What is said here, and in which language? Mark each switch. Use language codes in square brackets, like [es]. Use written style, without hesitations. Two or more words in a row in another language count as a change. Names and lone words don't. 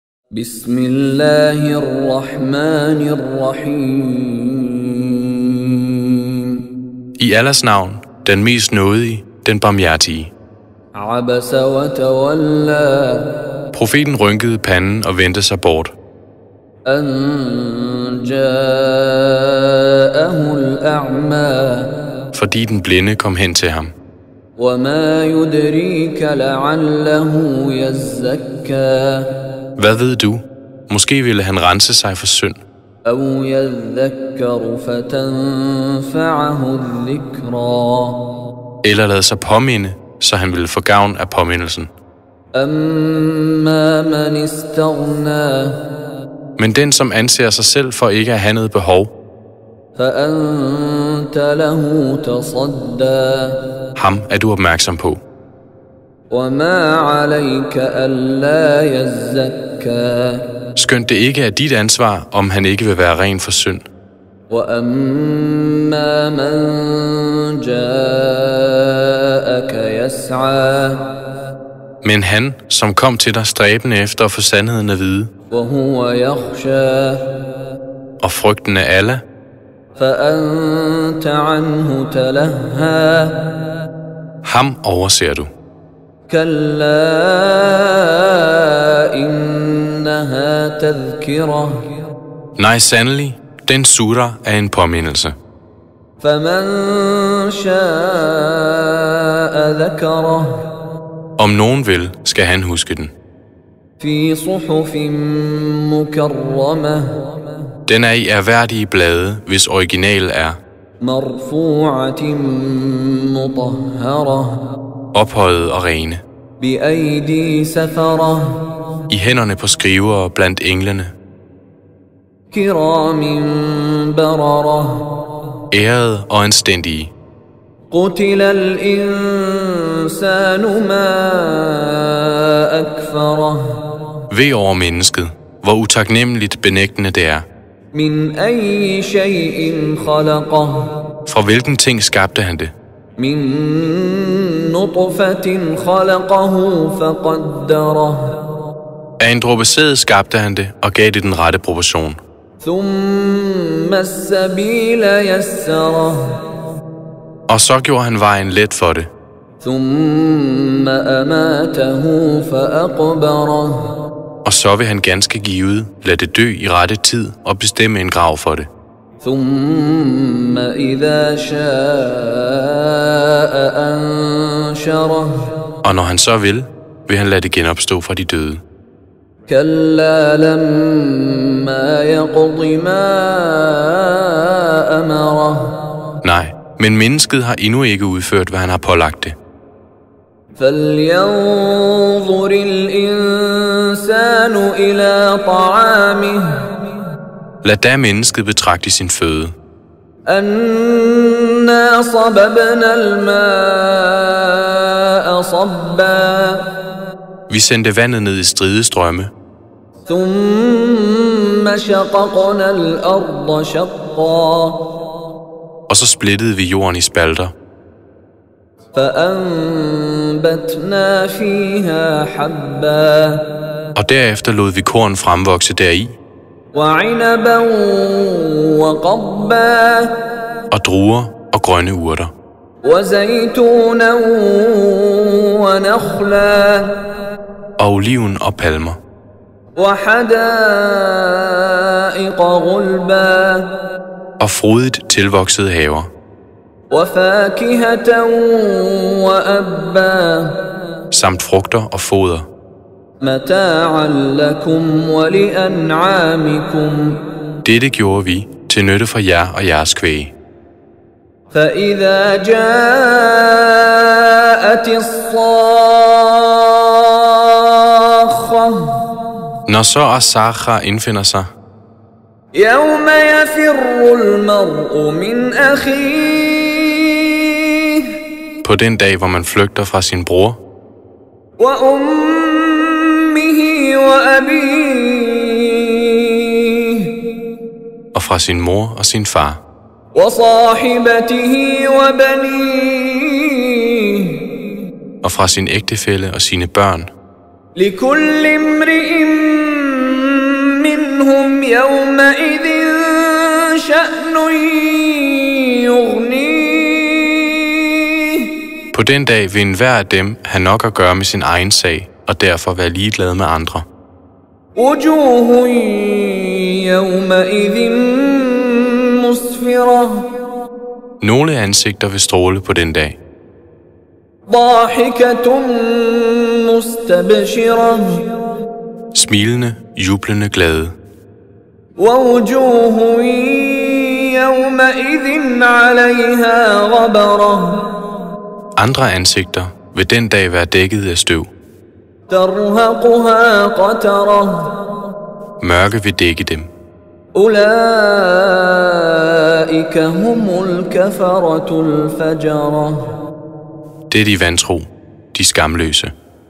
[ar] بسم الله الرحمن الرحيم. [da] I Allahs navn, den mest nådige, den barmhjertige. [ar] عبس وتولى. [da] Profeten rynkede panden og vendte sig bort. [ar] أن جاءه الأعمى. [da] Fordi den blinde kom hen til ham. [ar] وما يدريك لعله يزكى. [da] Hvad ved du? Måske ville han rense sig for synd. [ar] أو يذكر فتنفعه الذكرى. [da] Eller lade sig påminde, så han ville få gavn af påmindelsen. [ar] أما من استغنى. [da] Men den, som anser sig selv for ikke at have noget behov, [ar] فأنت له تصدى. [da] ham er du opmærksom på. [ar] وما عليك ألا يزكى. [da] Skønt det ikke er dit ansvar, om han ikke vil være ren for synd. [ar] وأما من جاءك يسعى. [da] Men han, som kom til dig stræbende efter at få sandheden at vide, [ar] وهو يخشى. [da] og frygten af Allah, [ar] فأنت عنه تلهى. [da] ham overser du. [ar] كلا إنها تذكرة. [da] Nej, sandelig, den sura er en påmindelse. [ar] فمن شاء ذكره. [da] Om nogen vil, skal han huske den. [ar] في صحف مكرمة. [da] Den er i ærværdige blade, hvis original er [ar] مرفوعة مطهرة. [da] ophøjet og rene. [ar] بأيدي سفرة. [da] I hænderne på skrivere blandt englene. [ar] كرام بررة. [da] Ærede og anstændige. [ar] قتل الإنسان ما أكفره. [da] Ved over mennesket, hvor utaknemmeligt benægtende det er. [ar] من أي شيء خلقه. [da] Fra hvilken ting skabte han det? [ar] من نطفة خلقه فقدره. [da] Af en dråbe sæd skabte han det og gav det den rette proportion. [ar] ثم السبيل يسره. [da] Og så gjorde han vejen let for det. [ar] ثم أماته فأقبره. [da] Og så vil han ganske givet lade det dø i rette tid og bestemme en grav for det. [ar] ثم إذا شاء أنشره. [da] Og når han så vil han lade det genopstå fra de døde. [ar] كلا لما يقض ما أمره. [da] Nej, men mennesket har endnu ikke udført, hvad han har pålagt det. [ar] فلينظر الإنسان إلى طعامه. [da] Lad da mennesket betragte sin føde. [ar] أنا صببنا الماء صبا. [da] Vi sendte vandet ned i stridestrømme, [ar] ثم شققنا الأرض شقا. [da] og så splittede vi jorden i spalter. [ar] فأنبتنا فيها حبا. [da] Og derefter lod vi korn fremvokse deri, [ar] وعنبا وقضبا. [da] og druer og grønne urter, [ar] وزيتونا ونخلا. [da] og oliven og palmer, [ar] وحدائق غلبا. [da] og frodigt tilvoksede haver, [ar] وفاكهة وأبا. [da] samt frugter og foder, [ar] متاعا لكم ولأنعامكم. [da] Dette gjorde vi til nytte for jer og jeres kvæg. [ar] فإذا جاءت الصاخة. [da] Når så As-Sakha indfinder sig, [ar] يوم يفر المرء من أخيه. [da] på den dag, hvor man flygter fra sin bror, [ar] وأمه وأبيه. [da] og fra sin mor og sin far, [ar] وصاحبته وبنيه. [da] og fra sin ægtefælle og sine børn. [ar] لكل امرئ منهم يومئذ شأن يغنيه. [da] På den dag vil enhver af dem have nok at gøre med sin egen sag, og derfor være ligeglad med andre. [ar] وجوه يومئذ مسفرة. [da] Nogle ansigter vil stråle på den dag. [ar] ضاحكة مستبشرة. [da] Smilende, jublende, glade. [ar] ووجوه يومئذ عليها غبرة. [da] Andre ansigter vil den dag være dækket af støv. [ar] ترهقها قترة. [da] Mørke vil dække dem. [ar] أولئك هم الكفرة الفجرة. [da] Det er de vantro, de skamløse.